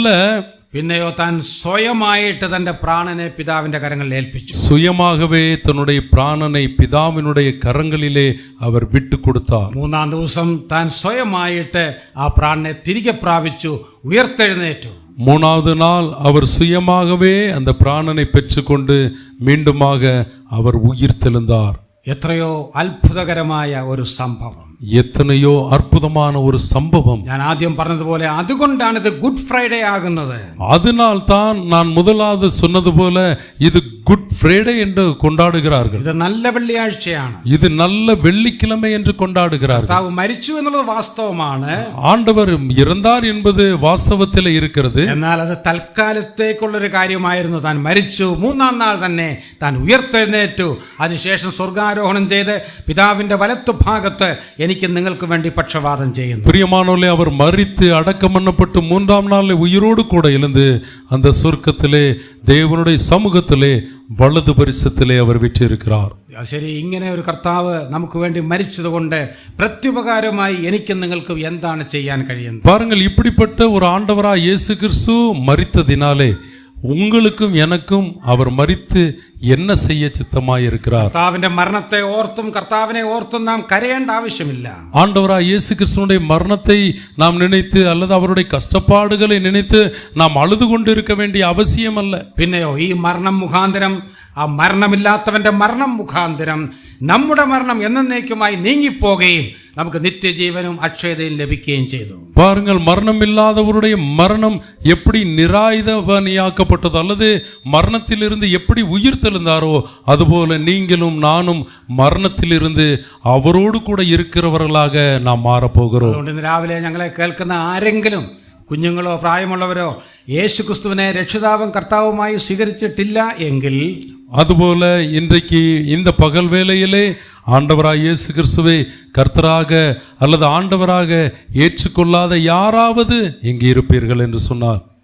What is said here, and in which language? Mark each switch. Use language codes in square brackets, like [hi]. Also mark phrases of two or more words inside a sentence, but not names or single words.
[ml] പിന്നെയോ താൻ സ്വയമായിട്ട് തന്റെ പ്രാണനെ പിതാവിന്റെ കരങ്ങളിൽ ഏൽപ്പിച്ചു. [ta] சுயமாகவே தன்னுடைய பிராணனை பிதாவினுடைய கரங்களிலே அவர் விட்டு கொடுத்தார். [ml] 3-ാം ദിവസം താൻ സ്വയമായിട്ട് ആ പ്രാണനെ തിരികെ പ്രാപിച്ചു, ഉയർത്തെഴുന്നേറ്റു. [ta] 3வது நாள் அவர் சுயமாகவே அந்த பிராணனை பெற்றுக்கொண்டு மீண்டுமாக அவர் உயிர்த்தெழுந்தார். [ml] എത്രയോ അത്ഭുതകരമായ ഒരു സംഭവം. [ta] எத்தனையோ அற்புதமான ஒரு சம்பவம். [ml] ഞാൻ ആദ്യം പറഞ്ഞതുപോലെ അതുകൊണ്ടാണ് ഇത് ഗുഡ് ഫ്രൈഡേ ആകുന്നത്. [ta] அதனால் தான் நான் முதலாவது சொன்னது போல இது குட் ஃப்ரைடே என்று கொண்டாடுகிறார்கள். [ml] ഇത് നല്ല വെള്ളിയാഴ്ചയാണ്. [ta] இது நல்ல வெள்ளிக்கிழமை என்று கொண்டாடுகிறார்கள். [ml] കർത്താവ് മരിച്ചു എന്നുള്ളത് വാസ്തവമാണ്. [ta] ஆண்டவர் இறந்தார் என்பது வாஸ்தவத்தில் இருக்கிறது. [ml] എന്നാൽ അത് തൽക്കാലത്തേക്കുള്ളൊരു കാര്യമായിരുന്നു. താൻ മരിച്ചു, മൂന്നാം നാൾ തന്നെ താൻ ഉയർത്തെഴുന്നേറ്റു, അതിനുശേഷം സ്വർഗാരോഹണം ചെയ്ത് പിതാവിന്റെ വലത്തുഭാഗത്ത് എനിക്ക് നിങ്ങൾക്ക് വേണ്ടി പക്ഷവാദം ചെയ്യുന്നു. [ta] பிரியமானவர்களே, அவர் மரித்து அடக்கம் பண்ணப்பட்டு மூன்றாம் நாளில் உயிரோடு கூட எழுந்து அந்த சொர்க்கத்திலே தேவனுடைய சமூகத்திலே வலது பரிசத்திலே அவர் விற்றிருக்கிறார். [ml] ശരി, ഇങ്ങനെ ഒരു കർത്താവ് നമുക്ക് വേണ്ടി മരിച്ചതുകൊണ്ട് പ്രത്യുപകാരമായി എനിക്കും നിങ്ങൾക്കും എന്താണ് ചെയ്യാൻ കഴിയുന്നത്? [ta] பாருங்கள், இப்படிப்பட்ட ஒரு ஆண்டவராய் இயேசு கிறிஸ்து மரித்ததினாலே உங்களுக்கும் எனக்கும் அவர் மரித்து என்ன செய்ய சித்தமாய் இருக்கிறார்? [ml] കർത്താവിന്റെ മരണത്തെ ഓർത്തും കർത്താവിനെ ഓർത്തും നാം കരയേണ്ട ആവശ്യമില്ല. [ta] ஆண்டவராய் இயேசு கிறிஸ்துவினுடைய மரணத்தை நாம் நினைத்து அல்லது அவருடைய கஷ்டப்பாடுகளை நினைத்து நாம் அழுது கொண்டு இருக்க வேண்டிய அவசியம் அல்ல. [ml] പിന്നെയോ ഈ മരണം മുഖാന്തരം, ആ മരണമില്ലാത്തവന്റെ മരണം മുഖാന്തരം നമ്മുടെ മരണം എന്നേക്കുമായി നീങ്ങിപ്പോകുകയും നമുക്ക് നിത്യജീവനും അക്ഷയതയും ലഭിക്കുകയും ചെയ്തു. [ta] பாருங்கள், மரணம் இல்லாதவருடைய மரணம் எப்படி நிராயுதபணியாக்கப்பட்டதோ அல்லது மரணத்திலிருந்து எப்படி உயிர் தெழுந்தாரோ அதுபோல நீங்களும் நானும் மரணத்திலிருந்து அவரோடு கூட இருக்கிறவர்களாக நாம் மாறப்போகிறோம். [ml] അതുകൊണ്ട് ഇന്ന് രാവിലെ ഞങ്ങളെ കേൾക്കുന്ന ആരെങ്കിലും, കുഞ്ഞുങ്ങളോ പ്രായമുള്ളവരോ, യേശു ക്രിസ്തുവിനെ രക്ഷിതാവും കർത്താവുമായി സ്വീകരിച്ചിട്ടില്ല എങ്കിൽ, [ta] அதுபோல இன்றைக்கு இந்த பகல் வேளையிலே ஆண்டவராய் இயேசு கிறிஸ்துவை கர்த்தராக அல்லது ஆண்டவராக ஏற்றுக்கொள்ளாத யாராவது இங்கே இருப்பீர்கள் என்று சொன்னார்,